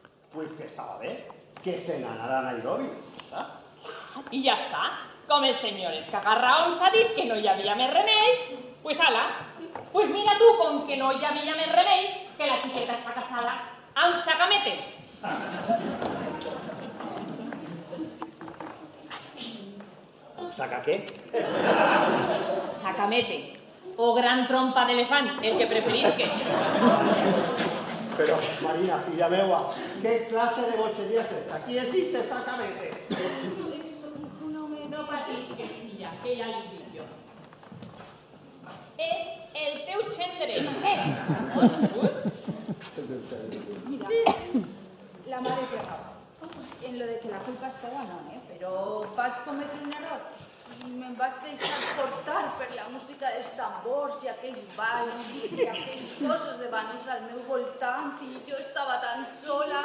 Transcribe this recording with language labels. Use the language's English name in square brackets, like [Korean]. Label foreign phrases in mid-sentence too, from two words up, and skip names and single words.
[Catalan] Pues que estaba bé, que se n'anara a Nairobi. I ja està. Com el senyor el cagarraón s'ha dit que no hi havia més remei, pues ala. Pues mira tu, com que no hi havia més remei, que la xiqueta està casada amb Sacamete. [Spanish] ¿Saca qué? [Catalan] Sacamete, o gran trompa d'elefant, el que preferisques. Pero, Marina, filla meua, [Spanish] ¿qué clase de bochería es esta? Aquí existe Sacamete. [Catalan] No patisques, filla, que ja l'he dit jo. És el teu xendere. Mira, la mare té raó. En lo de que la culpa estava no, però vaig cometre un error i me'n vaig deixar portar per la música dels tambors i aquells balls i aquells cossos de banús al meu voltant i jo estava tan sola.